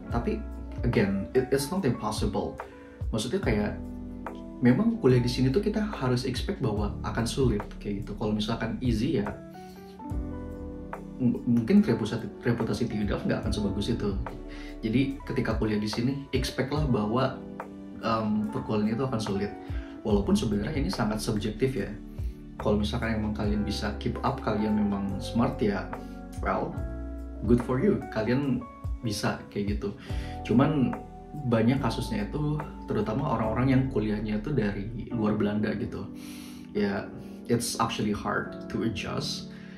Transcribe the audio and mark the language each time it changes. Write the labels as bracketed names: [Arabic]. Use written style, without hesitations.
[English] Tapi again, it's not impossible. [Indonesian] Maksudnya kayak memang kuliah di sini tuh kita harus expect bahwa akan sulit kayak gitu. Kalau misalkan easy ya mungkin reputasi TU Delft nggak akan sebagus itu. Jadi ketika kuliah di sini expect lah bahwa perkuliahan itu akan sulit. Walaupun sebenarnya ini sangat subjektif ya. Kalau misalkan emang kalian bisa keep up, kalian memang smart ya, [English] well, good for you. [Indonesian] Kalian bisa kayak gitu. Cuman banyak kasusnya itu, terutama orang-orang yang kuliahnya itu dari luar Belanda gitu. [English] Ya, it's actually hard to adjust.